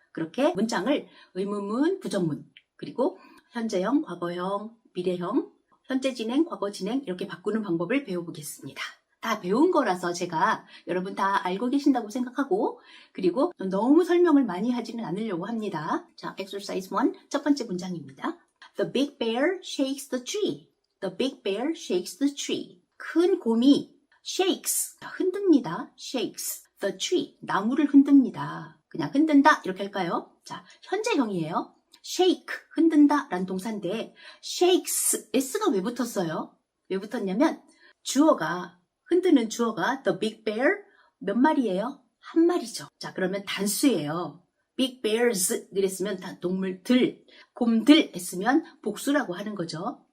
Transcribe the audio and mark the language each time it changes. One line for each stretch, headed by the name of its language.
Korean: 그렇게 문장을 의문문, 부정문, 그리고 현재형, 과거형, 미래형, 현재 진행, 과거 진행 이렇게 바꾸는 방법을 배워보겠습니다. 다 배운 거라서 제가 여러분 다 알고 계신다고 생각하고 그리고 너무 설명을 많이 하지는 않으려고 합니다. 자, exercise 1 첫 번째 문장입니다.
English: The big bear shakes the tree. The big bear shakes the tree.
Korean: 큰 곰이 shakes, 흔듭니다.
English: shakes the tree,
Korean: 나무를 흔듭니다. 그냥 흔든다 이렇게 할까요? 자, 현재형이에요. shake, 흔든다 라는 동사인데 shakes, s가 왜 붙었어요? 왜 붙었냐면 주어가, 흔드는 주어가
English: the big bear
Korean: 몇 마리예요? 한 마리죠. 자, 그러면 단수예요.
English: big bears
Korean: 이랬으면 다 동물들, 곰들 했으면 복수라고 하는 거죠.